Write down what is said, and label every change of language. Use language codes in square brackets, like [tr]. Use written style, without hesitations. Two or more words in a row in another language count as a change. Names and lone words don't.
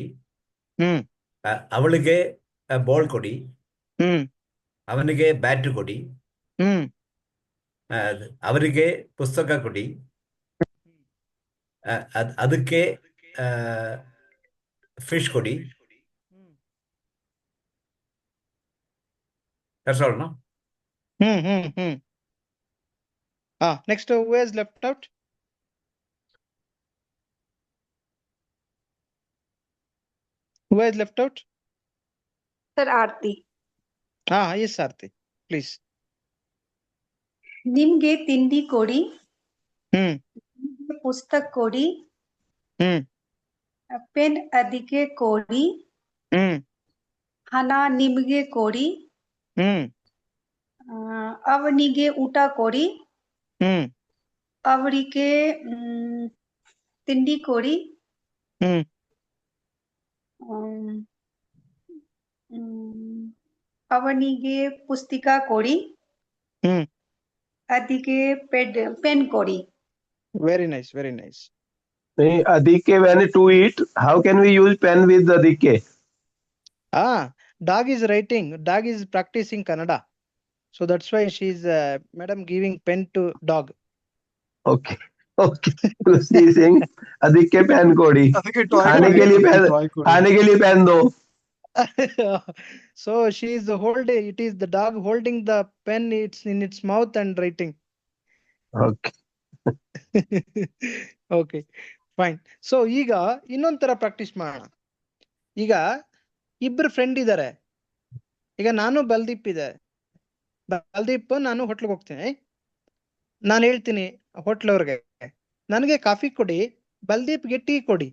[kn] ಹ್ಮ್ ಅವಳಿಗೆ ಬಾಲ್ ಕೊಡಿ. ಹ್ಮ್ ಅವನಿಗೆ ಬ್ಯಾಟ್ ಕೊಡಿ. ಹ್ಮ್ ಅವರಿಗೆ ಪುಸ್ತಕ ಕೊಡಿ. ಅದಕ್ಕೆ ಫಿಶ್ ಕೊಡಿ. [en] That's all, no? ಹ್ಮ್ ನೆಕ್ಸ್ಟ್ who has left out? Who has left out? Sir, Aarti. Yes, Aarti, please. [kn] ನಿಮ್ಗೆ ತಿಂಡಿ ಕೊಡಿ. ಹ್ಮ್ ನಿಮ್ಗೆ ಪುಸ್ತಕ ಕೊಡಿ. ಹ್ಮ್ ಪೆನ್ ಅದಕ್ಕೆ ಕೊಡಿ. ಹ್ಮ್ ಹಣ ನಿಮ್ಗೆ ಕೊಡಿ. ಹ್ಮ್ ಅವನಿಗೆ ಊಟ ಕೊಡಿ. ಹ್ಮ್ ಅವರಿಗೆ ತಿಂಡಿ ಕೊಡಿ. ಹ್ಮ್ ಹ್ಮ್, ಹ್ಮ್, ಅವನಿಗೆ ಪುಸ್ತಕ ಕೊಡಿ. ಹ್ಮ್ ಅದಕ್ಕೆ ಪೆನ್ ಕೊಡಿ. [en] very nice, very nice. Adike, when to eat, how can we use pen with Adike? Dog is writing, dog is practicing Kannada, so that's why she's madam giving pen to dog. Okay. So she is saying [kn] ಅದಕ್ಕೆ ಪೆನ್ ಕೊಡಿ. ಅದಕ್ಕೆ toy [hi] खाने [kn] ಕೊಡಿ, [hi] के लिए [kn] ಅದಕ್ಕೆ pen, toy ಕೊಡಿ. [hi] खाने के लिए pen दो. [en] So she is holding, it is the dog holding the pen, it's in its mouth and writing. Okay. Okay, fine. So [kn] ಈಗ ಇನ್ನೊಂದ್ ತರ ಪ್ರಾಕ್ಟೀಸ್ ಮಾಡೋಣ. ಈಗ ಇಬ್ರು ಫ್ರೆಂಡ್ ಇದ್ದಾರೆ. ಈಗ ನಾನು ಬಲ್ದೀಪ್ ಇದೆ. ಬಲ್ದೀಪ್ ನಾನು ಹೋಟ್ಲಿಗೆ ಹೋಗ್ತೀನಿ. ನಾನು ಹೇಳ್ತೀನಿ ಹೋಟ್ಲವ್ರಿಗೆ ನನಗೆ ಕಾಫಿ ಕೊಡಿ, ಬಲ್ದೀಪ್ಗೆ ಟೀ ಕೊಡಿ.